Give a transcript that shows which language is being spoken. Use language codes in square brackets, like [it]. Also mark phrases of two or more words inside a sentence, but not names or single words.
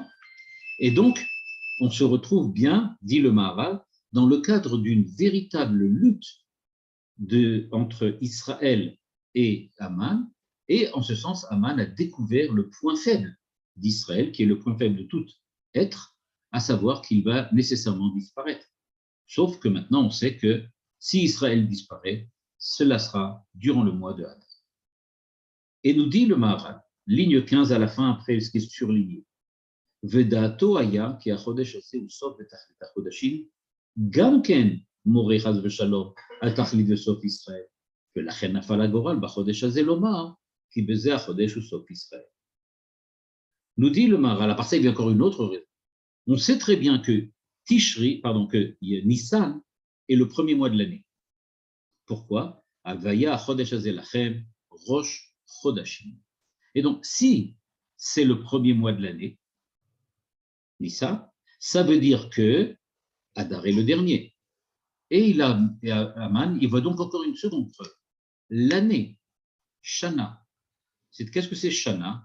[fr] Et donc, on se retrouve bien, dit le Maharal, dans le cadre d'une véritable lutte entre Israël et Aman, et en ce sens, Aman a découvert le point faible d'Israël, qui est le point faible de tout être, à savoir qu'il va nécessairement disparaître. Sauf que maintenant, on sait que si Israël disparaît, cela sera durant le mois de Hadar. Et nous dit le Maharal, ligne 15 à la fin, après ce qui est surligné, [he] ודעתו היה כי החודש הזה הוא סוף ותכלית החודשים, גם כן מורה חס ושלום על תכלית וסוף ישראל, ולכן נפל הגורל בחודש הזה לומר, כי בזה החודש הוא סוף ישראל. [fr] Nous dit le Maharal, à part ça, il y a encore une autre raison. On sait très bien que que Nissan est le premier mois de l'année. Pourquoi? [he] Avaya חודש הזה לכם ראש חודשים. [fr] Et donc, si c'est le premier mois de l'année, Nissan, Ça veut dire que Adar est le dernier. Et Aman, il voit donc encore une seconde preuve. L'année, Shana. Qu'est-ce que c'est Shana?